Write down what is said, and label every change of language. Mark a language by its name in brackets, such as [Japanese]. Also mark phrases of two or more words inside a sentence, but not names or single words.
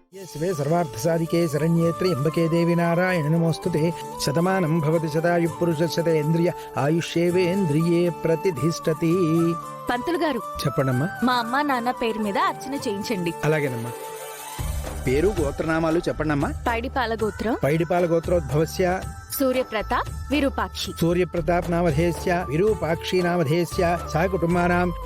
[Sanskrit] शिवे सर्वार्थसाधिके शरण्ये त्र्यम्बके देवी नारायण नमोस्तुते शतमानं भवति शतायुः पुरुषशतेन्द्रिय ఆయుష్యేవేంద్రియే ప్రతిధిష్టతి. [Telugu] పంతులు గారు చెప్పండమ్మా. మా అమ్మ నాన్న పేరు మీద అర్చన చేయించండి. అలాగేనమ్మా. పేరు గోత్రనామాలు చెప్పండమ్మా. పైడిపాల గోత్రం [Sanskrit] పైడిపాల గోత్రోద్భవస్య సూర్యప్రతాప్ విరూపాక్షి. సూర్యప్రతాప్ నామధేయస్య విరూపాక్షి నామధేయస్య సహ కుటుంబానాం.